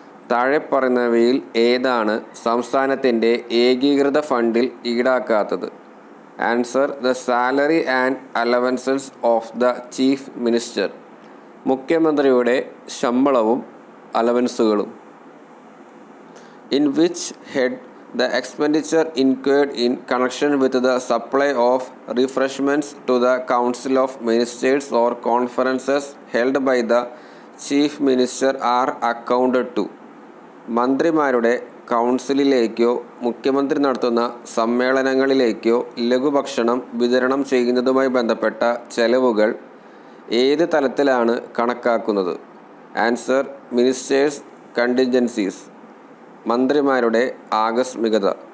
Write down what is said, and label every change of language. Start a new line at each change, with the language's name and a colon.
Malayalam: താഴെ പറയുന്നവയിൽ ഏതാണ് സംസ്ഥാനത്തിൻ്റെ ഏകീകൃത ഫണ്ടിൽ ഈടാക്കാത്തത്?
English: Answer the salary and allowances of the chief minister.
Malayalam: മുഖ്യമന്ത്രിയുടെ ശമ്പളവും അലവൻസുകളും.
English: In which head the expenditure incurred in connection with the supply of refreshments to the Council of Ministers or conferences held by the Chief Minister are accounted to?
Malayalam: മന്ത്രിമാരുടെ കൗൺസിലിലേക്കോ മുഖ്യമന്ത്രി നടത്തുന്ന സമ്മേളനങ്ങളിലേക്കോ ലഘുഭക്ഷണം വിതരണം ചെയ്യുന്നതുമായി ബന്ധപ്പെട്ട ചെലവുകൾ ഏത് തലത്തിലാണ് കണക്കാക്കുന്നത്?
English: Answer ministers contingencies.
Malayalam: മന്ത്രിമാരുടെ ആകസ്മികത.